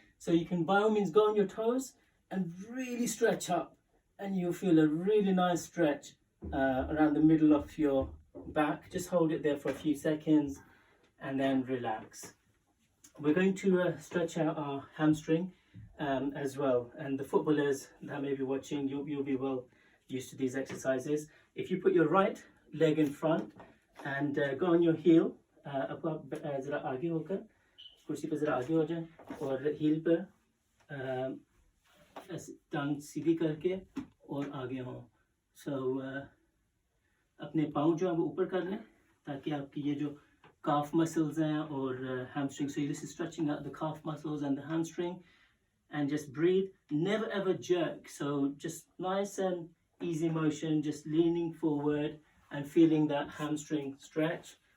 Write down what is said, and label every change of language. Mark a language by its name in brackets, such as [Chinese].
[English] So you can by all means go on your toes and really stretch up, and you'll feel a really nice stretch around the middle of your back. Just hold it there for a few seconds and then relax. We're going to stretch out our hamstring as well, and the footballers that may be watching, you'll be well used to these exercises. If you put your right leg in front and go on your heel, [Hindi] ज़रा आगे होकर कुर्सी पे ज़रा आगे हो जाए, और हील पर ऐसे टांग सीधी करके और आगे हों. [English] So [Hindi] अपने पाँव जो है वो ऊपर कर लें, ताकि आपकी ये जो [English] calf muscles हैं और hamstring, so this is stretching out the calf muscles and the hamstring, and just breathe. Never ever jerk, so just nice and easy motion, just leaning forward and feeling that hamstring stretch.